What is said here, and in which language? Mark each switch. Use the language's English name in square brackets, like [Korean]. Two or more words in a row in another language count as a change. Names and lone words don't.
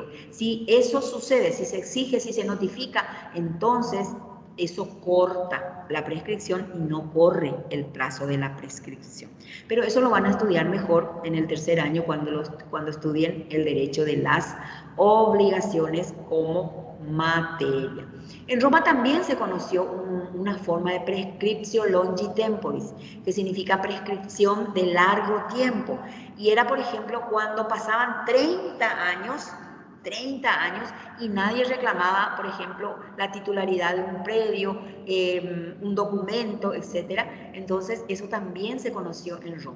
[Spanish] Si eso sucede, si se exige, si se notifica, entonces eso corta la prescripción y no corre el plazo de la prescripción. Pero eso lo van a estudiar mejor en el tercer año cuando estudien el derecho de las obligaciones como materia. En Roma también se conoció una forma de [Latin] prescriptio longi temporis, [Spanish] que significa prescripción de largo tiempo. Y era, por ejemplo, cuando pasaban 30 años y nadie reclamaba, por ejemplo, la titularidad de un predio, un documento, etc. Entonces, eso también se conoció en Roma.